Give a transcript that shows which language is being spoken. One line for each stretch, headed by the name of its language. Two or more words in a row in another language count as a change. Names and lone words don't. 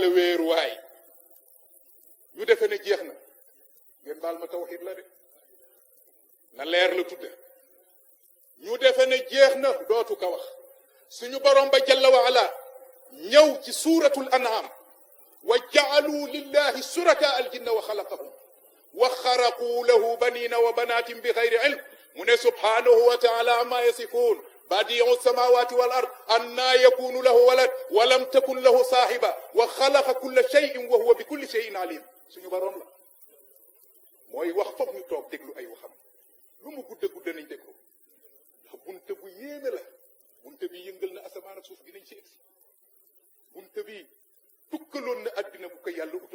Wolof: wéeruwaay ñu defe ne jeex na ngeen baal ma tawxiid la de na leer la tudde ñu defe ne jeex na dootu ko wax suñu borom ba
Arabic: جل وعلا
Wolof: ñëw ci
Arabic: سورة الأنعام وجعلوا لله شركاء الجن وخلقهم وخرقوا له بنين وبنات بغير علم
Wolof: mu ne
Arabic: سبحانه وتعالى عما يصفون بديع السماوات والأرض أنى يكون له ولد ولم تكن له صاحبة وخلق كل شيء وهو بكل شيء عليم
Wolof: suñu borom la mooy wax foog ñu toog déglu ay waxam lu mu gudda nañ déglu ndax bunte bu yéeme la bunte bi yëngal na asamaan ak suuf dinañ ci egsi bunte bi tukkaloon na addina bu ko yàlla utal